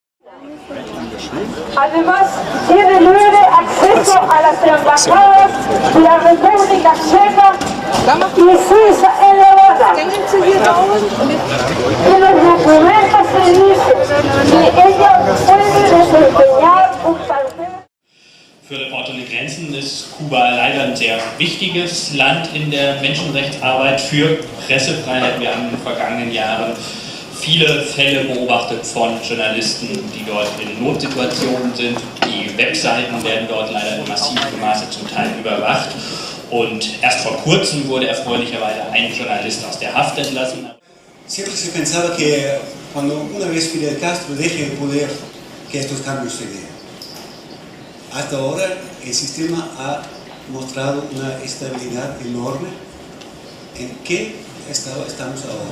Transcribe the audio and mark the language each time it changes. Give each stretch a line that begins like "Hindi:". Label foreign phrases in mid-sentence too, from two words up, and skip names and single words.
Spanish: Además, tiene libre acceso a las embajadas de la República Checa y Suiza elevada. En los documentos se dice que ella puede desempeñar un papel.
German: Für Reporter ohne Grenzen ist Kuba leider ein sehr wichtiges Land in der Menschenrechtsarbeit für Pressefreiheit. Wir haben in den vergangenen Jahren viele Fälle beobachtet von Journalisten, die dort in Notsituationen sind. Die Webseiten werden dort leider in massivem Maße zum Teil überwacht. Und erst vor kurzem wurde erfreulicherweise ein Journalist aus der Haft entlassen.
Spanish: Siempre se pensaba que cuando una vez Fidel Castro deje el poder, que estos cambios se den. Hasta ahora el sistema ha mostrado una estabilidad enorme. ¿En qué estado estamos ahora?